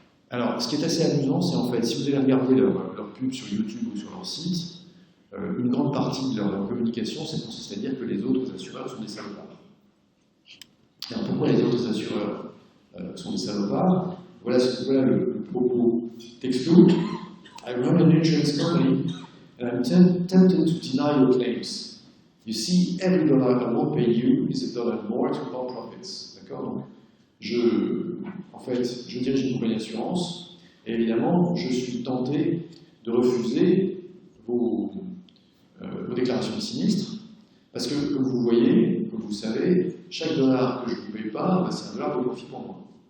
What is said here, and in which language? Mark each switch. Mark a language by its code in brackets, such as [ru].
[fr] Alors, ce qui est assez amusant, c'est en fait, si vous allez regarder leur pub sur YouTube ou sur leur site, une grande partie de leur communication, c'est consiste à dire que les autres assureurs sont des salopards. Alors, pourquoi les autres assureurs sont des salopards? Voilà le propos texto. [en] I run an insurance company and I'm tempted to deny your claims. You see, every dollar I won't pay you is a dollar more to our profits. [fr] D'accord? Donc, je dirige une compagnie d'assurance et évidemment, je suis tenté de refuser vos déclarations de sinistre parce que, comme vous voyez, comme vous savez, chaque dollar que je ne vous paye pas, c'est un dollar de profit pour moi.